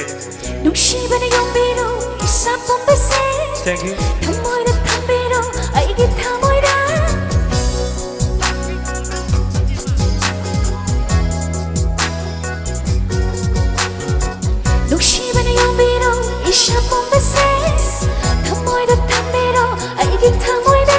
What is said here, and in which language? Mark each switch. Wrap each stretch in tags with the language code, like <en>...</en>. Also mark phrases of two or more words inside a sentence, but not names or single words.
<mni>Nushibana yombiro sapom bese.</mni> <en>Thank you.</en> <mni>Thamoira thambiro aigi thamoira. Nushibana yombiro sapom bese. Thamoira thambiro aigi thamoira.</mni>